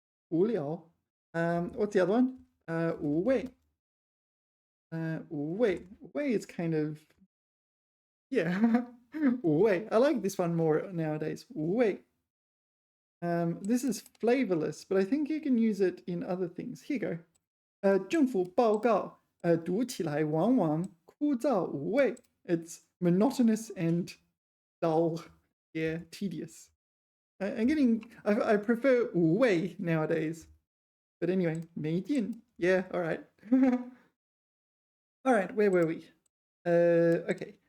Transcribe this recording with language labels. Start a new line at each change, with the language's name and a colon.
English: 无聊.What's the other one? 无味.无味. 无味is kind of, yeah.
Chinese: 无味.
English: I like this one more nowadays.
Chinese: 无味.
English: This is flavorless, but I think you can use it in other things. Here you go.
Chinese: 政府报告读起来往往枯燥无味.
English: It's monotonous and dull. Yeah, tedious. I prefer 无味 nowadays. But anyway, 没劲. Yeah, all right. All right, where were we? Okay.